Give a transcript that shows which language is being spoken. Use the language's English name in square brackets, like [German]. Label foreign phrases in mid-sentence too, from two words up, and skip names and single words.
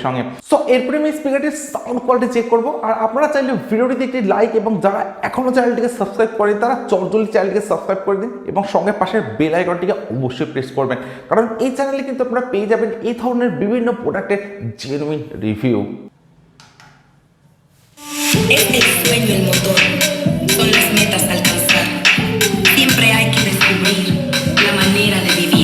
[Bangla] সো এরপরে আমি স্পিকারটির [English] sound quality [Bangla] চেক করবো, আর আপনারা চাইলে ভিডিওটিতে একটি লাইক এবং যারা এখনও চ্যানেলটিকে সাবস্ক্রাইব করেন তারা চটজলদি চ্যানেলটিকে সাবস্ক্রাইব করে দিন এবং সঙ্গে পাশের [English] bell icon [Bangla] অবশ্যই প্রেস করবেন, কারণ এই চ্যানেলে কিন্তু আপনারা পেয়ে যাবেন এই ধরনের বিভিন্ন প্রোডাক্টের [English] genuine review. [Spanish] Es el sueño el motor, son las metas a alcanzar. Siempre hay que descubrir la manera de vivir.